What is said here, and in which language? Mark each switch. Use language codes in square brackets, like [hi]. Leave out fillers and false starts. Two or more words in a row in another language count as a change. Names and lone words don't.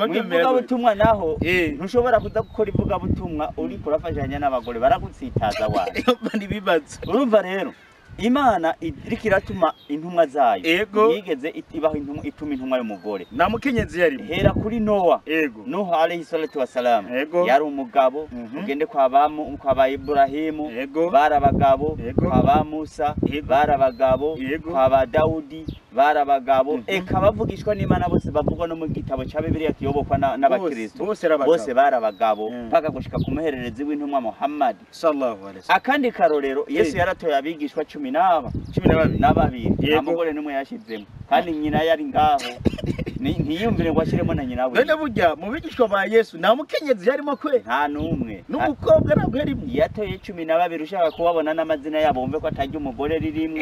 [rn] mwivugabutumwa naho ntushobora kuza gukora ivugabutumwa uri kurafashanya n'abagore baragutsitaza wawe nibibaza urumva rero Imana iriko iratuma intumwa zayo yigeze itibaho ituma intumwa y'umugore na mukenyezi yari hera kuri Noah Nuh [ar] alayhi salatu wassalam [rn] yari umugabo ugende kwa ba Ibrahimu barabagabo kwa ba Musa barabagabo kwa ba Daudi barabagabo eka bavugishwa n'Imana bose bavugwa no mu gitabo cya Bibiliya kiyobokwa n'abakristo bose barabagabo paka gushika ku muhererezi w'intumwa Muhammad [ar] sallallahu alaihi wasallam [rn] akandi karorero Yesu yaratoye abigishwa 12 amugore numwe yashizemo kandi nyina yari ngaho ntiyumvire ngo ashiremo na nyina we none burya mu bigishwa ba Yesu nta mukenyezi yarimo kwe nta numwe n'umukobwa nabwo yarimo yatoye 12 ushaka kubabona n'amazina yabo bumve ko atajya umugore ririmwe